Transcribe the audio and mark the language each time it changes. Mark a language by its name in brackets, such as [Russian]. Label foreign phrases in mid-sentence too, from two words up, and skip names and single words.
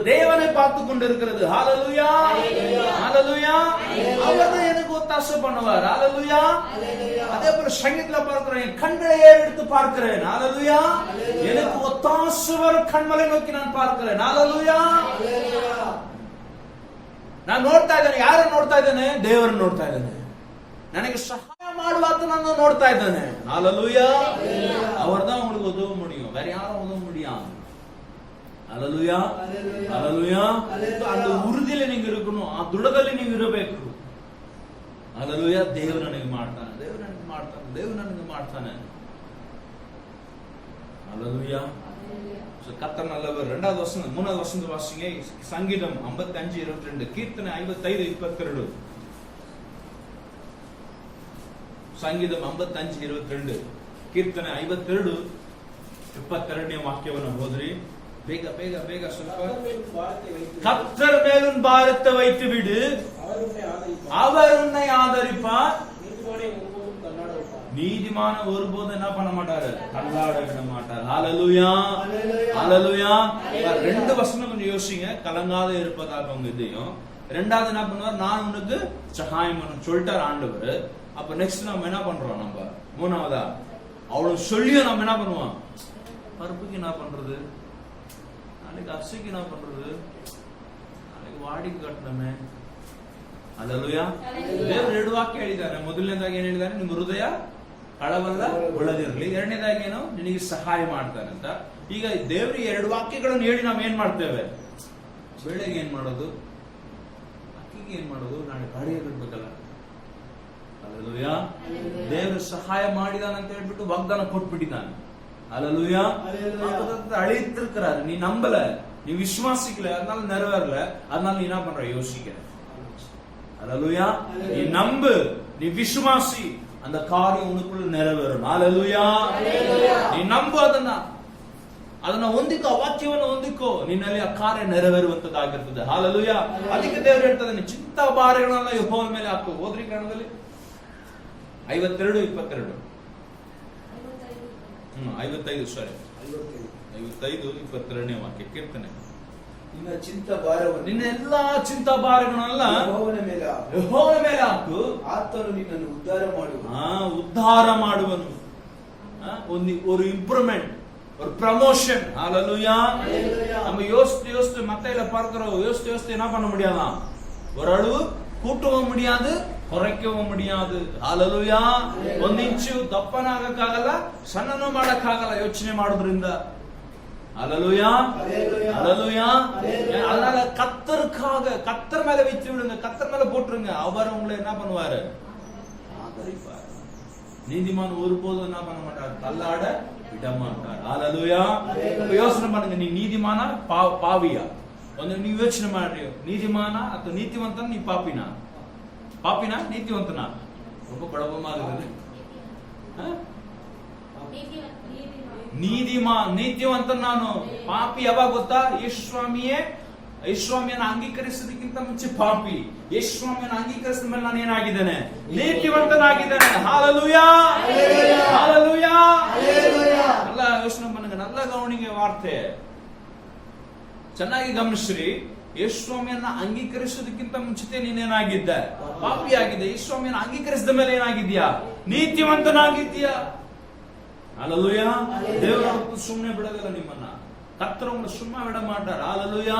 [Tamil] தேவனை பார்த்து கொண்டிருக்கிறது. அல்லேலூயா, அல்லேலூயா. அவர்தான் எனக்கு ஒத்தாசை பண்ணுவார். அல்லேலூயா. அதே போல சங்கீதத்துல பார்க்கிறேன், என் கண்களை ஏறெடுத்து பார்க்கிறேன். அல்லேலூயா. எனக்கு ஒத்தாசை வர கண்மலை நோக்கி நான் பார்க்கிறேன். அல்லேலூயா. [Kannada] ನಾನು ನೋಡ್ತಾ ಇದ್ದೇನೆ. ಯಾರನ್ನು ನೋಡ್ತಾ ಇದ್ದೇನೆ? ದೇವರನ್ನು ನೋಡ್ತಾ ಇದ್ದೇನೆ. ನನಗೆ ಸಹಾಯ ಮಾಡುವಾತ ನಾನು ನೋಡ್ತಾ ಇದ್ದೇನೆ. [Tamil] ஹalleluya. அவர்தான் உங்களுக்கு உதவ முடியும், வேற யாரும் உதவ முடியாது. ஹalleluya, ஹalleluya. அந்த உறுதியில நீங்க இருக்கணும், [Kannada] ಆ ದುಡದಲ್ಲಿ ನೀವು ಇರಬೇಕು. [Tamil] ஹalleluya. [Kannada] ದೇವರು ನನಗೆ ಮಾಡ್ತಾನೆ, ದೇವರು ನನಗೆ ಮಾಡ್ತಾನೆ, ದೇವರು ನನಗೆ ಮಾಡ್ತಾನೆ. [Tamil] ஹalleluya. கர்த்தர் நல்லவர். இரண்டாவது வசனம், மூணாவது வசனத்தை வாசிங்க. சங்கீதம் 55:22, கீர்த்தனை 55:22. [Kannada] ಸಂಗೀತಂ 55:22, ಕೀರ್ತನೆ 52:22 ವಾಕ್ಯವನ್ನು ಓದ್ರಿ. ಬೇಗ ಬೇಗ ಬೇಗ ಸ್ವಲ್ಪ. [Tamil] கர்த்தர் மேலும் பாரத்தை வைத்து விடு, அவர் உன்னை ஆதரிப்பார். நீதிமான ஒருபோதும் என்ன பண்ண மாட்டாரு? தள்ளாட விட மாட்டார். ஹalleluya, ஹalleluya. ரெண்டு வசனம் கொஞ்சம் யோசிங்க. கலங்காத இருப்பதாக உங்க இதயம். ரெண்டாவது என்ன பண்ணுவார்? நான் உனக்கு சகாயம் பண்ண சொல்லிட்டார் ஆண்டவர். அப்ப நெக்ஸ்ட் நம்ம என்ன பண்றோம்? நம்ம மூணாவதா அவ்வளவு சொல்லியும் நம்ம என்ன பண்ணுவோம்? பருப்புக்கு என்ன பண்றது, நாளைக்கு அரிசிக்கு என்ன பண்றது, [Kannada] ನಾಳೆಗೆ ವಾಡಿಗೆ ಕಟ್ಟಣಮೆ. ಹಲ್ಲೆಲೂಯಾ. ದೇವರು ಎರಡು ವಾಕ್ಯ ಹೇಳಿದ್ದಾನೆ. ಮೊದಲನೇದಾಗಿ ಏನ್ ಹೇಳಿದ್ದಾನೆ? ನಿಮ್ಮ ಹೃದಯ ಕಳವಲ್ಲ ಒಳದಿರಲಿ. ಎರಡನೇದಾಗಿ ಏನು? ನಿನಗೆ ಸಹಾಯ ಮಾಡ್ತಾನೆ ಅಂತ. ಈಗ ದೇವ್ರಿಗೆ ಎರಡು ವಾಕ್ಯಗಳನ್ನು ಹೇಳಿ ನಾವ್ ಏನ್ ಮಾಡ್ತೇವೆ? ಬೆಳೆಗೆ ಏನ್ ಮಾಡೋದು, ಅಕ್ಕಿಗೆ ಏನ್ ಮಾಡೋದು, ನಾಳೆ ಬಾಡಿಗೆ ಕಟ್ಬೇಕಲ್ಲ. ಹಲ್ಲೆಲೂಯಾ. ದೇವರು ಸಹಾಯ ಮಾಡಿದಾನೆ ಅಂತ ಹೇಳ್ಬಿಟ್ಟು ವಾಗ್ದಾನ ಕೊಟ್ಬಿಟ್ಟಿದ್ದಾನೆ. [Tamil] ஹல்லேலூயா. அழித்திருக்கிறார். நீ நம்பல, நீ விசுவாசிக்கல, அதனால நிறைவேறல. அதனால நீ என்ன பண்ற? யோசிக்கிற. ஹல்லேலூயா. நீ நம்பு, நீ விசுவாசி, அந்த காரியம் உனக்குள்ள நிறைவேறும். ஹல்லேலூயா. [Kannada] நீ ನಂಬು, ಅದನ್ನ ಹೊಂದಿಕೋ, ವಾಕ್ಯವನ್ನು ಹೊಂದಿಕೋ, ನಿನ್ನಲ್ಲಿ ಆ ಕಾರ್ಯ ನೆರವೇರುವಂತದ್ದಾಗಿರ್ತದೆ. ಹಲ್ಲೇಲೂಯಾ. ಅದಕ್ಕೆ ದೇವರು ಹೇಳ್ತಾನೆ, ಚಿಂತಾ ಭಾರಗಳನ್ನ ಯೆಹೋವನ ಮೇಲೆ ಹಾಕು. ಓದ್ರಿ ಕನ್ನಡದಲ್ಲಿ 52:22. 55:22 ವಾಕ್ಯ, ಕೀರ್ತನೆ. ನಿನ್ನ ಚಿಂತಾ ಭಾರವನ್ನು, ನಿನ್ನ ಎಲ್ಲಾ ಚಿಂತಾ ಭಾರಗಳನ್ನೆಲ್ಲ ಯೆಹೋವನ ಮೇಲೆ ಹಾಕು. ಆತನು ನಿನ್ನನ್ನು ಉದ್ಧಾರ ಮಾಡುವನು. ಉದ್ಧಾರ ಮಾಡುವನು. [Tamil] ஒரு இம்ப்ரூவ்மெண்ட், ஒரு ப்ரமோஷன். ஹல்லேலூயா. நம்ம யோசித்து மத்தையில பார்க்கிறோம். யோசித்து என்ன பண்ண முடியாதான்? ஒரு அளவு கூட்டவும் முடியாது, குறைக்கவும் முடியாது. ஹல்லேலೂಯಾ. [Kannada] ಒಂದು ಇಂಚು ದಪ್ಪನಾಗಕ್ಕಾಗಲ್ಲ, ಸಣ್ಣನೂ ಮಾಡಕ್ಕಾಗಲ್ಲ ಯೋಚನೆ ಮಾಡೋದ್ರಿಂದ. [Tamil] ஹல்லேலூயா, ஹல்லேலூயா. அதனால கர்த்தர் மேல வைத்து விடுங்க, கர்த்தர் மேல போட்டுருங்க. அவர் உங்களை என்ன பண்ணுவாரு? ஆதரிப்பார். நீதிமான் ஒருபோதும் என்ன பண்ண மாட்டார்? தள்ளாட விட மாட்டார். ஹல்லேலூயா. யோசனை பண்ணுங்க, நீ நீதிமானா பாவியா? [Kannada] ಒಂದು ನೀವು ಯೋಚನೆ ಮಾಡ್ರಿ. ನೀತಿಮಾನ ಅಥವಾ ನೀತಿವಂತ, ನೀ ಪಾಪಿನ? ಪಾಪಿನ ನೀತಿವಂತನ? [Tamil] ரொம்ப குழப்பமா இருக்குது. [Kannada] ನೀತಿವಂತ ನಾನು, ಪಾಪಿ ಯಾವಾಗ ಗೊತ್ತಾ? ಯೇಸುಸ್ವಾಮಿಯನ್ನು ಅಂಗೀಕರಿಸೋದಕ್ಕಿಂತ ಮುಂಚೆ ಪಾಪಿ. ಯೇಸುಸ್ವಾಮಿಯನ್ನು ಅಂಗೀಕರಿಸಿದ ಮೇಲೆ ನಾನು ಏನಾಗಿದ್ದೇನೆ? ನೀತಿವಂತನಾಗಿದ್ದೇನೆ. [Tamil] ஹல்லேலூயா, ஹல்லேலூயா. நல்லா யோசனை பண்ணுங்க, நல்ல கவனிங்க வார்த்தை. [Kannada] ಚೆನ್ನಾಗಿ ಗಮನಿಸ್ರಿ. ಯೇಸುಸ್ವಾಮಿಯನ್ನ ಅಂಗೀಕರಿಸೋದಕ್ಕಿಂತ ಮುಂಚಿತೆ ನೀನೇನಾಗಿದ್ದ? ಪಾಪಿಯಾಗಿದ್ದ. ಯೇಸುಸ್ವಾಮಿಯನ್ನ ಅಂಗೀಕರಿಸಿದ ಮೇಲೆ ಏನಾಗಿದ್ಯಾ? ನೀತಿವಂತನಾಗಿದ್ಯಾ. ஹல்லேலூயா. ದೇವರು ಸುಮ್ಮನೆ ಬಿಡೋದಿಲ್ಲ ನಿಮ್ಮನ್ನ. [Tamil] கர்த்தர் உங்களை சும்மா விட மாட்டார். ஹல்லேலூயா.